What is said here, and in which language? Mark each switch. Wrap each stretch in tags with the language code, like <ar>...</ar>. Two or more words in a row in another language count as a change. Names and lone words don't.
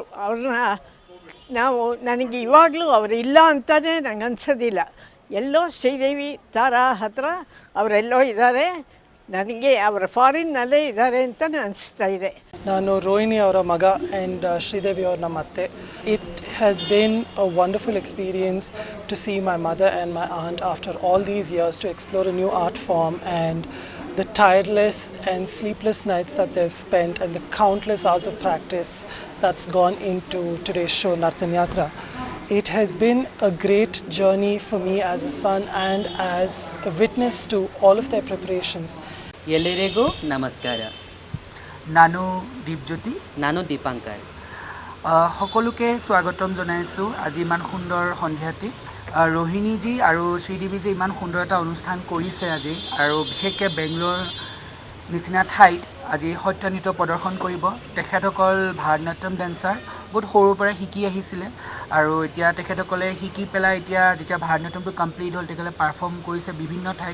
<kn>ಅವ್ರನ್ನ ನನಗೆ ಇವಾಗಲೂ ಅವರು ಇಲ್ಲ ಅಂತಲೇ ನಂಗೆ ಅನ್ಸೋದಿಲ್ಲ. ಎಲ್ಲೋ ಶ್ರೀದೇವಿ ತಾರಾ ಹತ್ರ ಅವರೆಲ್ಲೋ ಇದ್ದಾರೆ, ನನಗೆ ಅವರ ಫಾರಿನ್ನಲ್ಲೇ ಇದ್ದಾರೆ ಅಂತ ಅನಿಸ್ತಾ ಇದೆ. ನಾನು ರೋಹಿಣಿ ಅವರ ಮಗ ಆ್ಯಂಡ್ ಶ್ರೀದೇವಿ ಅವ್ರ ನಮ್ಮ ಅತ್ತೆ.</kn> <en>it has been a wonderful experience to see my mother and my aunt after all these years to explore a new art form and the tireless and sleepless nights that they've spent and the countless hours of practice that's gone into today's show, Nartan Yatra. It has been a great journey for me as a son and as a witness to all of their preparations.</en> <kn>ಎಲ್ಲರಿಗೂ ನಮಸ್ಕಾರ. ನಾನು দীপজ্যোতি. ನಾನು দীপাঙ্কাৰ.</kn> <as>সকলোকে স্বাগতম জনাইছোঁ আজি ইমান সুন্দৰ সন্ধিয়াটি. ৰোহিণীজী আৰু শ্ৰীদেৱীজী ইমান সুন্দৰ এটা অনুষ্ঠান কৰিছে আজি, আৰু বিশেষকৈ বেংগলোৰ নিচিনা ঠাইত আজি সত্ৰীয়া নৃত্য প্ৰদৰ্শন কৰিব। তেখেতসকল ভাৰতনাট্যম ডেন্সাৰ, বহুত সৰুৰ পৰা শিকি আহিছিলে আৰু এতিয়া তেখেতসকলে শিকি পেলাই এতিয়া যেতিয়া ভাৰতনাট্যমটো কমপ্লিট হ'ল তেখেতসকলে পাৰফৰ্ম কৰিছে বিভিন্ন ঠাইত।</as>